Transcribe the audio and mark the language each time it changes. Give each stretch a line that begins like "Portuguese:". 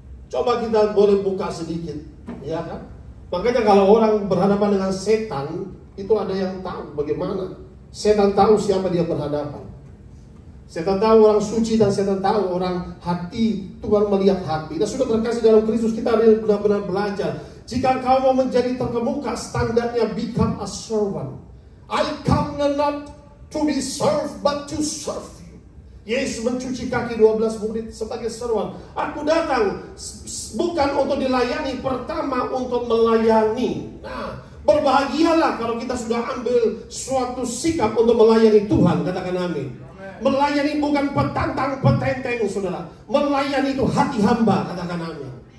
Indonesian: Coba kita boleh buka sedikit, ya kan? Makanya kalau orang berhadapan dengan setan, itu ada yang tahu bagaimana. Setan tahu siapa dia berhadapan. Setan tahu orang suci dan setan tahu orang hati. Tuhan melihat hati. Dan sudah terkasih dalam Kristus, kita harus benar-benar belajar. Jika kau mau menjadi terkemuka, standarnya
English: become a servant. I come not to be served, but to serve.
Indonesian: Yesus mencuci kaki 12 murid sebagai seruan. Aku datang bukan untuk dilayani, pertama untuk melayani. Nah, berbahagialah kalau kita sudah ambil suatu sikap untuk melayani Tuhan. Katakan amin. Melayani bukan petantang petenteng, saudara. Melayani itu hati hamba. Katakan amin.